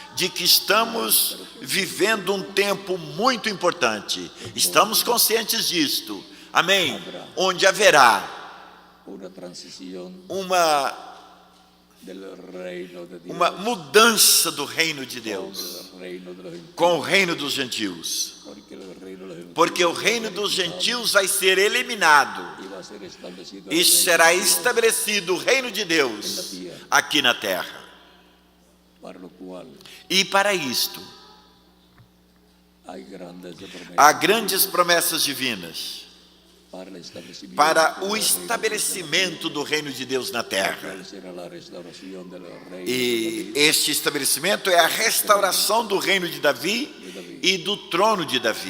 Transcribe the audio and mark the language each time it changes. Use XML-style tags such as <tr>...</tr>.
<pt>de que estamos vivendo um tempo muito importante. Estamos conscientes disto. Amém? Onde haverá</pt> <es>una transición del reino de Dios</es> <pt>uma mudança do reino de Deus</pt> <es>con el reino de los gentiles,</es> <pt>com o reino dos gentios.</pt> <es>porque el reino de los gentiles</es> <pt>Porque o reino dos gentios vai ser eliminado</pt> <es>iba a ser establecido</es> <pt>e</pt> <es>el reino será de Dios</es> <pt>estabelecido o reino de Deus aqui na terra.</pt> <es>para lo cual</es> <pt>E para isto,</pt> <es>hay grandes promesas</es> <pt>há grandes promessas divinas</pt> <es>para el establecimiento</es> <pt>para o</pt> <es>del reino</es> <pt>estabelecimento do reino de Deus na</pt> <es>de Dios,</es> <pt>terra.</pt> <es>cual será la restauración del reino</es> <pt>E</pt> <es>de</es> <pt>este estabelecimento é a restauração do reino de Davi e do trono de Davi.</pt>